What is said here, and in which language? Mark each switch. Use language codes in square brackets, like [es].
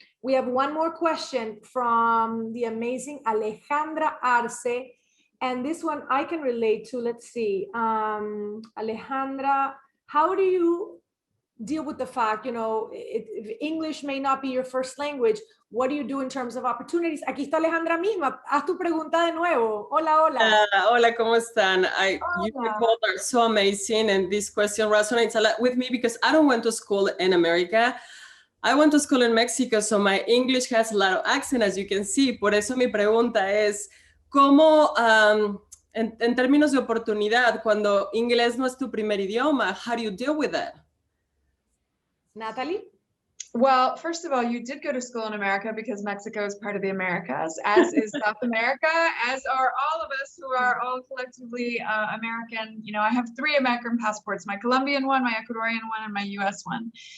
[en] We have one more question from the amazing Alejandra Arce. And this one I can relate to. Let's see. Alejandra, how do you deal with the fact, you know, if English may not be your first language, what do you do in terms of opportunities? [es] Aquí está Alejandra misma. Haz tu pregunta de nuevo. Hola, hola. Hola, ¿cómo están? [en] You people are so amazing, and this question resonates a lot with me because I don't went to school in America. I went to school in Mexico, so my English has a lot of accent, as you can see. [es] Por eso mi pregunta es, ¿cómo, en términos de oportunidad, cuando inglés no es tu primer idioma, [en] how do you deal with that? Natalie? Well, first of all, you did go to school in America because Mexico is part of the Americas, as is South America, as are all of us who are all collectively American. You know, I have 3 American passports, my Colombian one, my Ecuadorian one, and my US one.